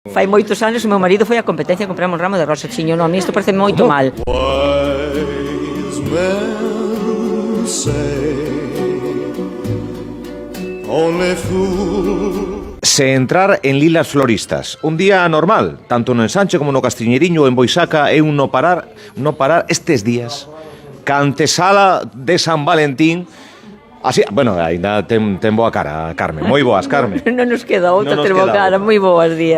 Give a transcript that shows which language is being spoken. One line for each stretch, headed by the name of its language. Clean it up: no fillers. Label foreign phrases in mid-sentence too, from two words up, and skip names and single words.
Galician: Fai moitos anos o meu marido foi a competencia, compramos un ramo de rosa. Chiño, non, a mí isto parece moito mal.
English: Wise men say only fools.
Galician: Se entrar en Lilas Floristas, un día normal, tanto no Ensanche como no Castiñeriño ou en Boisaca, é un non parar estes días, ca antesala de San Valentín. Así, bueno, ainda ten boa cara, Carmen, moi boas, Carmen. Non nos queda outra, ter boa cara, moi boas días.